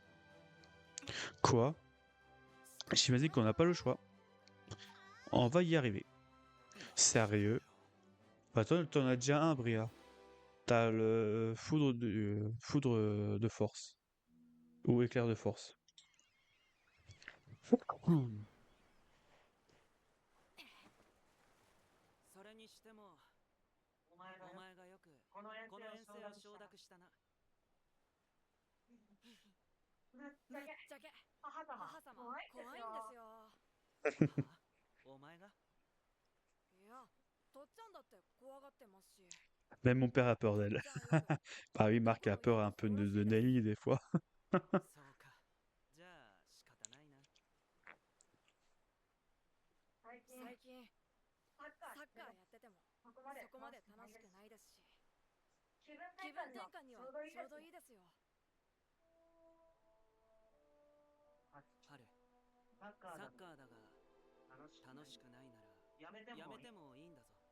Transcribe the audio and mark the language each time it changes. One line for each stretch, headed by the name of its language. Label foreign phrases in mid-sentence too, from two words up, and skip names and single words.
French: Quoi? J'imagine qu'on n'a pas le choix. On va y arriver. Sérieux? Bah toi, t'en as déjà un, Bria. T'as le foudre de force. Ou éclair de force. Hmm.
Japanese: それにしてもお前がよくこの遠征を承諾したな。ぶっちゃけ母様怖いんですよ。お前がいや、とっちゃんだって怖がってますし。
French: Même mon père a peur d'elle.
Japanese: じゃあよく
French: Bah oui, Marc a peur un peu de Nelly des fois.
Japanese: そうか。じゃあ仕方ないな。最近サッカーやっててもそこまで楽しくないですし、気分転換にはちょうどいいですよ。春、サッカーだが楽しくないならやめてもいいんだぞ。